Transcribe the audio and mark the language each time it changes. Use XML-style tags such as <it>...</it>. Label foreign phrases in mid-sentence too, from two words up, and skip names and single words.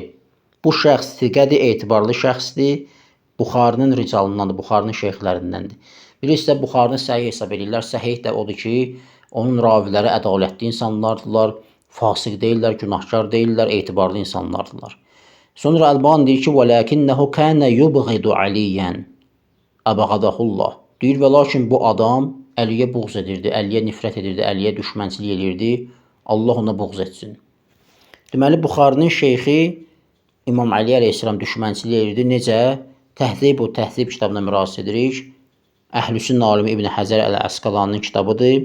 <az>Bu şəxs thiqədir, etibarlı şəxsdir. Buxarinin ricalındandır, Buxarinin şeyxlərindəndir. Birisi də Buxarını səhih hesab edirlər. Səhih də odur ki, onun raviləri ədalətli insanlardırlar, fasıq deyirlər, günahkar deyirlər, etibarlı insanlardırlar. Sonra Əlban deyir ki,</az> <ar>وَلَكِنَّهُ كَانَ يُبْغِدُ عَلِيًّا أَبَغَدَهُ اللّٰهِ.</ar> <az>Deyir, və lakin bu adam Əliyə buğz edirdi, Əliyə nifrət edirdi, Əliyə düşmənçilik edirdi. Allah ona buğz etsin. Deməli, Buxarinin şeyxi İmam Əli əleyhisselam düşmənçilik edirdi. Necə? Təhdib kitabına müraciət edirik. Əhl-i-sünnə alimi İbn Həzər Əl-Əsqalaninin kitabıdır.</az>